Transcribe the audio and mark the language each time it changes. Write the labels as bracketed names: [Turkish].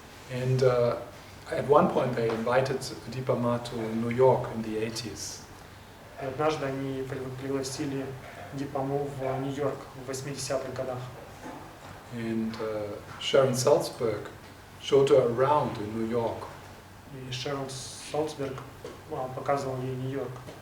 [English] And at one point they invited Dipa Ma to New York in the 80s. [Russian] И однажды они пригласили Дипаму в Нью-Йорк в 80-х годах. [English] And Sharon Salzberg showed her around in New York. [Russian] И Шерон Салцберг показывал ей Нью-Йорк.